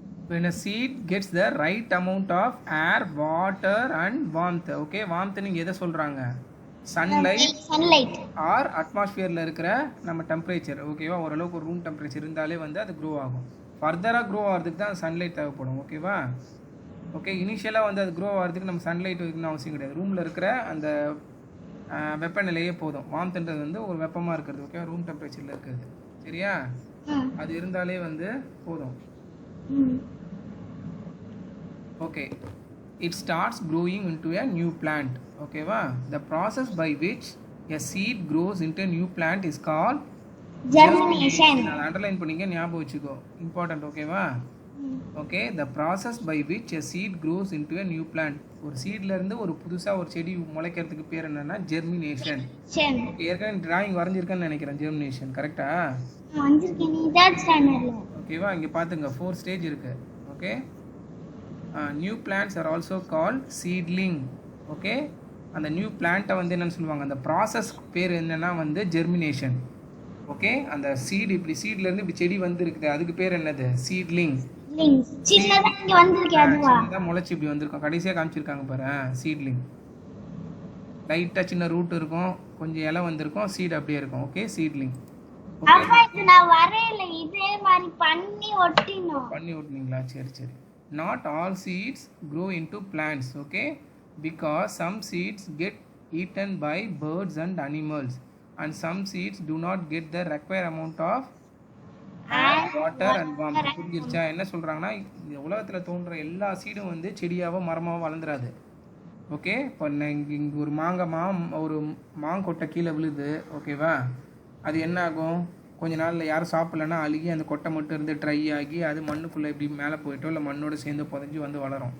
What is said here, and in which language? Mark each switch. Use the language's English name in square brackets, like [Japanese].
[English] When a seed gets the right amount of air, water and warmth. [Tamil] Okay, warmth நீங்க எதை சொல்றாங்க? Sunlight R அட்மாஸ்பியரில் இருக்கிற நம்ம temperature. ஓகேவா, ஓரளவுக்கு ஒரு ரூம் டெம்பரேச்சர் இருந்தாலே வந்து அது க்ரோ ஆகும். ஃபர்தராக க்ரோ ஆகிறதுக்கு தான் சன்லைட் தேவைப்படும். ஓகேவா, ஓகே. இனிஷியலாக வந்து அது க்ரோ ஆகிறதுக்கு நம்ம சன்லைட் வைக்கணும்னு அவசியம் கிடையாது. ரூமில் இருக்கிற அந்த வெப்பநிலையே போதும். வார்ம்த்ன்றது வந்து ஒரு வெப்பமாக இருக்கிறது. ஓகே, ரூம் டெம்பரேச்சரில் இருக்கிறது. சரியா, அது இருந்தாலே வந்து போதும். Okay. [English] It starts growing into a new plant. ஓகேவா, the process by which a seed grows into a new plant is called germination. [Tamil] நான் அண்டர்லைன் பண்ணிக்க, ஞாபகம் வச்சுக்கோ, இம்பார்ட்டன்ட். ஓகேவா, okay. [English] the process by which a seed grows into a new plant. [Tamil] ஒரு சீட்ல இருந்து ஒரு புதுசா ஒரு செடி முளைக்கிறதுக்கு பேர் என்னன்னா ஜெர்மினேஷன். ஓகே, ஏற்கனவே டிராயிங் வரைஞ்சிருக்கேன்னு நினைக்கிறேன். ஜெர்மினேஷன் கரெக்டா? வரைஞ்சிருக்கேன். நீ தேர்ட் ஸ்டாண்டர்ட்ல. ஓகேவா, இங்க பாத்துங்க 4 ஸ்டேஜ் இருக்கு. [English] Okay, new plants are also called seedling. [Tamil] Okay, அந்த நியூ பிளான்ட்டை வந்து என்னன்னு சொல்லுவாங்க, அந்த ப்ராசஸ் பேர் என்னன்னா வந்து ஜெர்மினேஷன். ஓகே, அந்த சீடு இப்படி சீட்ல இருந்து இப்படி செடி வந்து இருக்குது, அதுக்கு பேர் என்னது? சீட்லிங். சின்னதா இங்க வந்திருக்கு, அதுவா? சின்னதா முளைச்சி இப்படி வந்திருக்கும். கடைசியா காமிச்சிருக்காங்க பாரு, சீட்லிங். லைட்டா சின்ன ரூட் இருக்கும், கொஞ்சம் இலை வந்திருக்கும், சீட் அப்படியே இருக்கும். Okay, seedling. அப்பா இது நான் வரையல, இதே மாதிரி பண்ணி ஒட்டினீங்களா? சரி சரி. [English] Not all seeds grow into plants, okay, because some seeds get eaten by birds and animals, and some seeds do not get the required amount of air, water and warmth. [Tamil] புரிஞ்சிருச்சா? என்ன சொல்றாங்கன்னா, இந்த உலகத்துல தோன்ற எல்லா சீடும் வந்து செடியாவோ மரமாவோ வளர்ந்துராது. ஓகே, இப்போ இங்கே ஒரு ஒரு மாங்கொட்டை கீழே விழுது. ஓகேவா, அது என்ன ஆகும்? கொஞ்ச நாளில் யாரும் சாப்பிட்லன்னா அழுகி அந்த கொட்டை மட்டும் இருந்து ட்ரை ஆகி அது மண்ணுக்குள்ளே இப்படி மேலே போயிட்டோ இல்லை மண்ணோட சேர்ந்து புதஞ்சி வந்து வளரும்.